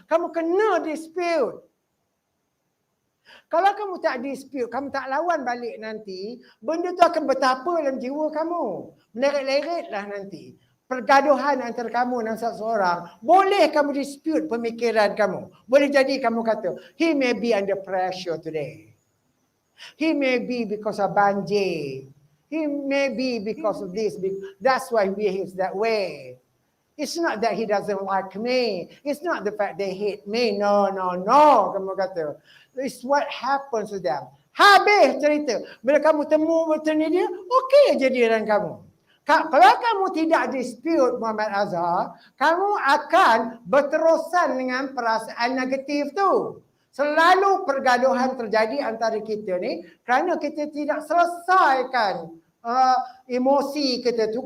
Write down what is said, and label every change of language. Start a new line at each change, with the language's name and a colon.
Malay: Kamu kena dispute. Kalau kamu tak dispute, kamu tak lawan balik nanti, benda tu akan bertapa dalam jiwa kamu. Meleret-leretlah nanti. Pergaduhan antara kamu dan seseorang. Boleh kamu dispute pemikiran kamu. Boleh jadi kamu kata,
English: he may be under pressure today. He may be because of banjir. He may be because of this. That's why he behaves that way. It's not that he doesn't like me. It's not the fact they hate me. No.
Malay: Kamu kata.
English: It's what happens to them.
Malay: Habis cerita. Bila kamu temu betul ni dia, okey je dia dan kamu. Kalau kamu tidak dispute Muhammad Azhar, kamu akan berterusan dengan perasaan negatif tu. Selalu pergaduhan terjadi antara kita ni kerana kita tidak selesaikan emosi kita tu.